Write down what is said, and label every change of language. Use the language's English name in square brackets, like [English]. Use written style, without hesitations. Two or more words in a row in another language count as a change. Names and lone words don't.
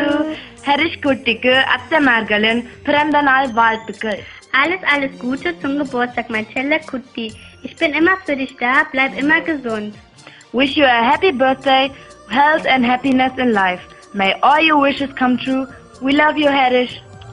[Tamil] ஹரிஷ் குட்டிக்கு அத்தைமார்களின் பிறந்த நாள் வாழ்த்துக்கள். [German] Alles Gute zum Geburtstag, mein Schelle Kutti. Ich bin immer für dich da, bleib immer gesund. [English] Wish you a happy birthday, health and happiness in life. May all your wishes come true. We love you, Harish.